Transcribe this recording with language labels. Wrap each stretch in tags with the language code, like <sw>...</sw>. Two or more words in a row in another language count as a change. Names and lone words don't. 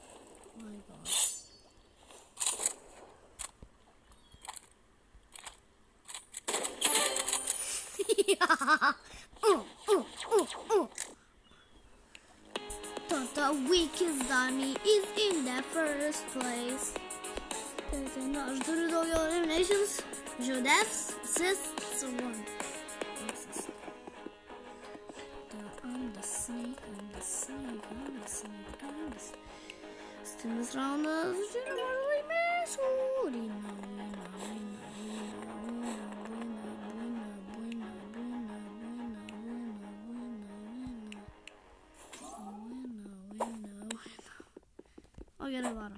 <en>The weakest dummy is in the first place.</en> <lt>Aš turiu daugiau eliminations.</lt> <en>Deaths, assists, one. I'm the snake.</en> <lt>Stimus raundas, žinoma, laimėsiu. O, gerai varom.</lt>